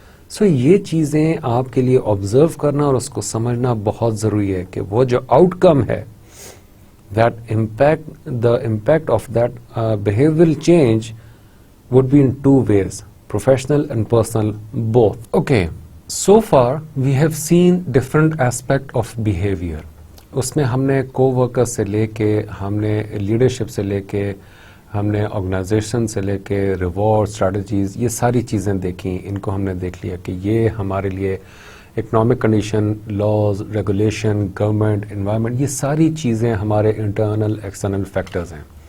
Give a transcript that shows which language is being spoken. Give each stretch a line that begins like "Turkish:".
Urdu: سو یہ چیزیں آپ کے لیے آبزرو کرنا اور اس کو سمجھنا بہت ضروری ہے کہ وہ جو آؤٹ کم ہے,
English: that the impact of that behavioral change would be in two ways, professional and personal, both. Okay, so far we have seen different aspect of behavior.
Urdu: اس میں ہم نے کو ورکر سے لے کے, ہم نے لیڈرشپ سے لے کے, ہم نے آرگنائزیشن سے لے کے ریوارڈ اسٹریٹجیز, یہ ساری چیزیں دیکھیں. ان کو ہم نے دیکھ لیا کہ یہ ہمارے لیے economic condition, laws, regulation, government, environment, یہ ساری چیزیں ہمارے انٹرنل ایکسٹرنل فیکٹرز ہیں.